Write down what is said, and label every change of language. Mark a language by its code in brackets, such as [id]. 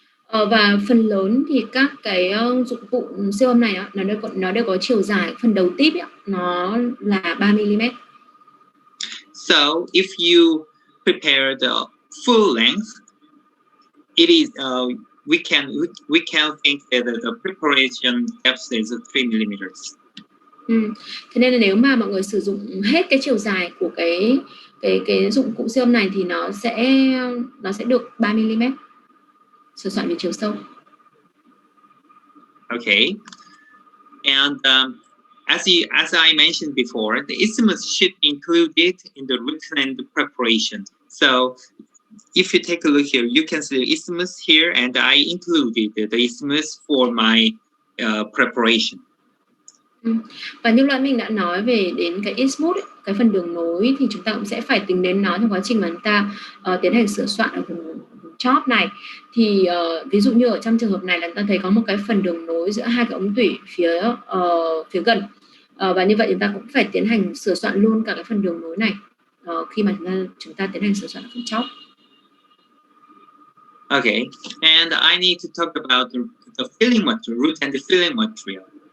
[vi] Và phần lớn thì các cái dụng cụ siêu âm này nó đều có chiều dài phần đầu tip ấy, nó là 3 mm. [en] So if you prepare the full length, it is we can think that the preparation depth is 3 millimeters. [vi] Thế nên là nếu mà mọi người sử dụng hết cái chiều dài của cái dụng cụ siêu âm này thì nó sẽ được 3 mm. Sửa soạn về chiều sâu. [en] Okay, and as I mentioned before, the isthmus should be included in the root end preparation. So if you take a look here, you can see the isthmus here, and I included the isthmus for my preparation. [vi] Và như lúc mình đã nói đến cái isthmus, cái phần đường nối, thì chúng ta cũng sẽ phải tính đến nó trong quá trình mà chúng ta tiến hành sửa soạn ở vùng chóp này. Thì ví dụ như ở trong trường hợp này là chúng ta thấy có một cái phần đường nối giữa hai cái ống tủy phía gần, và như vậy chúng ta cũng phải tiến hành sửa soạn luôn cả cái phần đường nối này khi mà chúng ta tiến hành sửa soạn ở phần chóp. [en] Okay, and I need to talk about the filling material, root and the filling material.